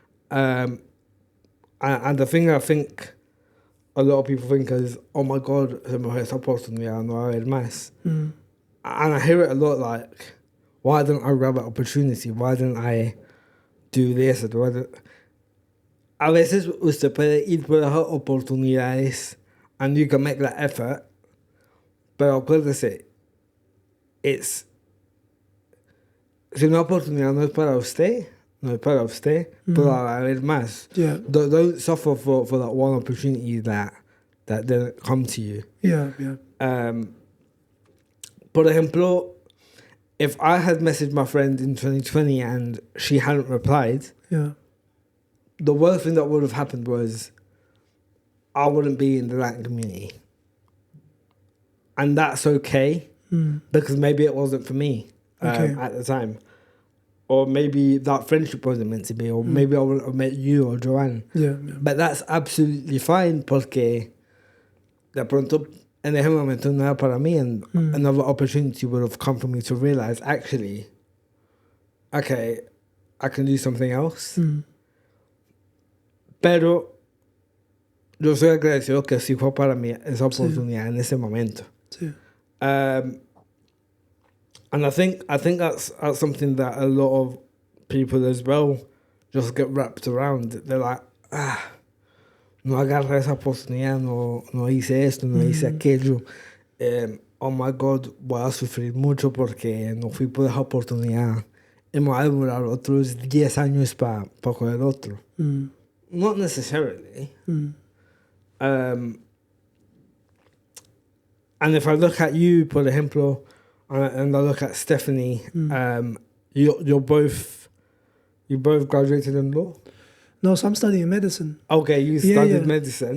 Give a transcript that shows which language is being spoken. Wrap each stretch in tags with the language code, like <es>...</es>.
<en>And the thing I think a lot of people think is, oh my God,</en> <es>se me fue esa oportunidad, no va a haber más.</es> <en>And I hear it a lot, like, why didn't I grab that opportunity? Why didn't I do this?</en> <es>A veces usted puede ir por esas oportunidades</es> <en>and you can make that effort,</en> <es>pero acuérdese, si una oportunidad no es para usted, pero va a haber más.</es> <en>Yeah. Don't suffer for that one opportunity that that didn't come to you. Yeah.</en> <es>Por ejemplo,</es> <en>if I had messaged my friend in 2020 and she hadn't replied, the worst thing that would have happened was I wouldn't be in the Latin community. And that's okay, because maybe it wasn't for me at the time. Or maybe that friendship wasn't meant to be, or maybe I would have met you or Juan. Yeah. But that's absolutely fine,</en> <es>porque de pronto en ese momento no era para mí,</es> <en>and another opportunity would have come for me to realize, actually, okay, I can do something else.</en> <es>Pero yo soy agradecido que sí fue para mí esa oportunidad en ese momento. Sí.</es> <en>And I think that's something that a lot of people as well just get wrapped around. They're like,</en> <es>no agarré esa oportunidad, no hice esto, no hice aquello.</es> <en>Oh my God,</en> <es>voy a sufrir mucho porque no fui por esa oportunidad. Y me va a demorar otros 10 años para coger otro.</es> <en>Not necessarily. And if I look at you,</en> <es>por ejemplo,</es> <en>and I look at Stephanie, you both graduated in law? No, so I'm studying medicine. Okay, you studied medicine.</en>